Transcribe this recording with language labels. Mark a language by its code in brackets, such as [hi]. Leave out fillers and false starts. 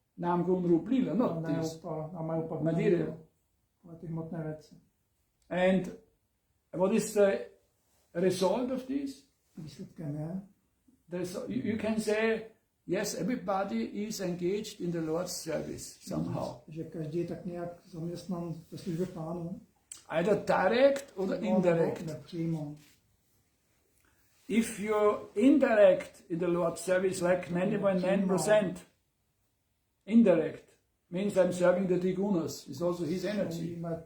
[en] Nam Gun Rup Lila, not this. Material. [cs] Ale ty hmotné věci. [en] And what is the result of this? [cs] Výsledkem je, [en] You can say, yes, everybody is engaged in the Lord's service somehow. [cs] že každý je tak nějak zaměstnan ve službě Pánu. [en] Either direct or indirect. [cs] Nepřímo. [en] If you indirect in the Lord's service like 90.9%, indirect means I'm serving the Trigunas, it's also his energy.